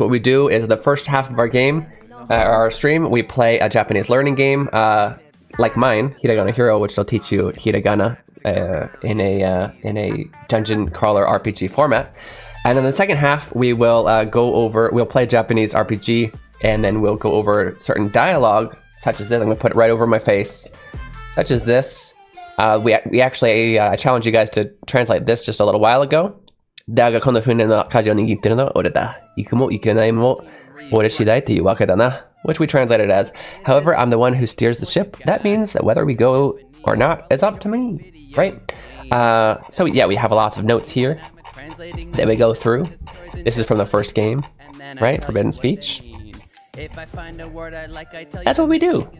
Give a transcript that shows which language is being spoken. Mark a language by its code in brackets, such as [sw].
[en] What we do is the first half of our game, our stream, we play a Japanese learning game, like mine, Hiragana Hero, which will teach you hiragana in a dungeon crawler RPG format. And in the second half, we will we'll play Japanese RPG, and then we'll go over certain dialogue, such as this. I'm gonna put it right over my face, such as this. We actually, I challenged you guys to translate this just a little while ago. [ja] だがこの船の舵を握ってるのは俺だ。行くも行けないも俺次第っていうわけだな. [en] Which we translated as, however, I'm the one who steers the ship. That means that whether we go or not is up to me, right? So yeah, we have lots of notes here that we go through. This is from the first game, right? Forbidden speech. That's what we do.